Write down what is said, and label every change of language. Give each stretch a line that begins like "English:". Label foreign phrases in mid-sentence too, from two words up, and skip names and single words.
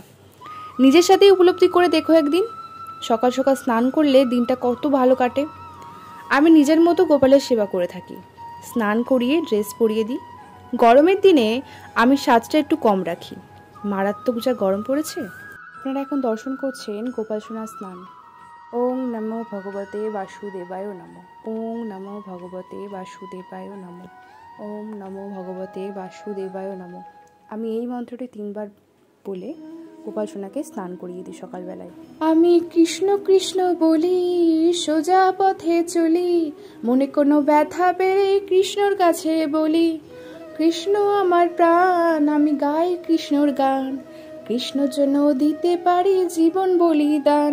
Bangla: নিজের সাথেই উপলব্ধি করে দেখো একদিন, সকাল সকাল স্নান করলে দিনটা কত ভালো কাটে। আমি নিজের মতো গোপালের সেবা করে থাকি। স্নান করিয়ে ড্রেস পরিয়ে দিই। গরমের দিনে আমি সাজটা একটু কম রাখি, মারাত্মক যা গরম পড়েছে। আপনারা এখন দর্শন করছেন গোপাল সোনার স্নান।
Sanskrit: ওং নমো ভগবতে বাসুদেবায় নমঃ। ওং নমো ভগবতে বাসুদেবায় নমঃ। ওং নমো ভগবতে বাসুদেবায় নমঃ।
Bangla: আমি এই মন্ত্রটি 3 বার বলে গোপাল সোনাকে স্নান করিয়ে দিই সকালবেলায়। আমি কৃষ্ণ কৃষ্ণ বলি, সোজা পথে চলি, মনে কোনো ব্যথা পেলে কৃষ্ণর কাছে বলি। কৃষ্ণ আমার প্রাণ, আমি গাই কৃষ্ণর গান, কৃষ্ণর জন্য দিতে পারি জীবন বলিদান।